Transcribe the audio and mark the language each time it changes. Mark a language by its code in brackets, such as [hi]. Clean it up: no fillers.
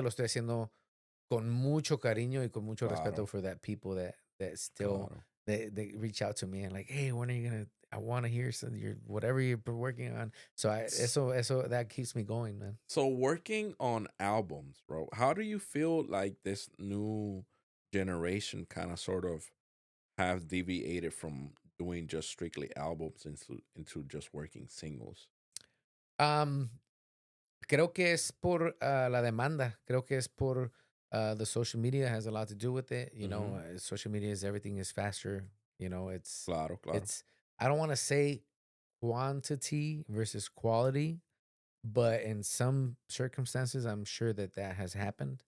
[es] obviamente lo estoy haciendo con mucho cariño y con mucho respeto claro, [en] for that people that still [es] claro. [en] they reach out to me and like, hey, when are you gonna? I want to hear some your whatever you're working on. So eso that keeps me going, man. So working on albums, bro, how do you feel like this new generation kind of sort of have deviated from doing just strictly albums into just working singles? [es] Um, Creo que es por la demanda. Creo que es por [en] the social media has a lot to do with it. Mm-hmm. Social media is everything is faster. [es] Claro, claro. [en] It's. I don't want to say quantity versus quality, but in some circumstances, I'm sure that has happened.